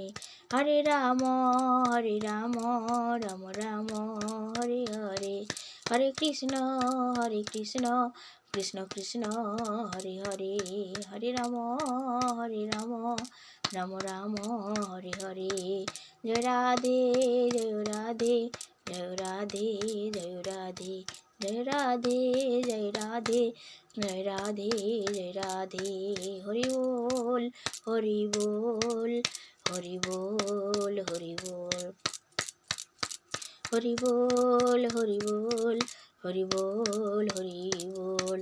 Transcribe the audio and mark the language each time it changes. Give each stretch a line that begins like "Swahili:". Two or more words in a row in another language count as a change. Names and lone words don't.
Sanskrit: হরে রাম রাম রাম হরে হরে। হরে কৃষ্ণ কৃষ্ণ কৃষ্ণ হরে হরে। হরে রাম রাম রাম হরে হরে।
Bangla: জয় রাধে জয় রাধে জয় রাধে জয় রাধে জয় রাধে জয় রাধে জয় রাধে জয় রাধে। হরি বল হরি বল হরি বল হরি বল হরি বল হরি বল হরি বল হরি বল।